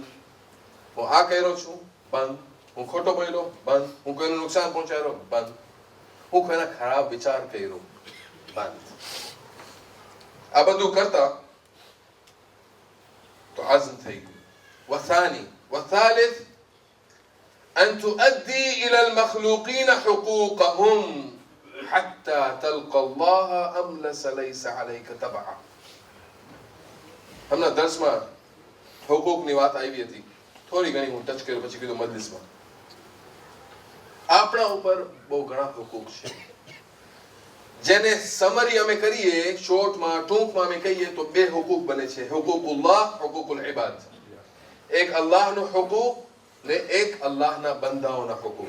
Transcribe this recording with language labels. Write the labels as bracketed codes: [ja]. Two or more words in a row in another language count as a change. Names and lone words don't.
[gu] હું આ કર્યો છું બંધ. હું ખોટો બોલ્યો બંધ. હું કોઈને નુકસાન પહોંચાડ્યો બંધ. હું કોઈના ખરાબ વિચાર કર્યો બંધ. આ બધું કરતા તો આઝમ થઈ ગયું. [ar] وصاني والثالث أن تؤدي إلى المخلوقين حقوقهم حتى تلقى الله أملس ليس عليك تبعا. [hi] हमने दर्स में हुकूक [gu] ની વાત આવી હતી, થોડી ઘણી હું ટચ કર્યો પછી કીધું મજલિસમાં. આપણા ઉપર બહુ ઘણા હુકૂક છે જેને સમરી અમે કરીએ, શોર્ટમાં ટૂંકમાં અમે કહીએ તો 2 હુકૂક બને છે. [ar] حقوق الله، حقوق العباد. [gu] એક અલ્લાહનો હુકૂક ને એક અલ્લાહના બંદાઓના હુકૂક.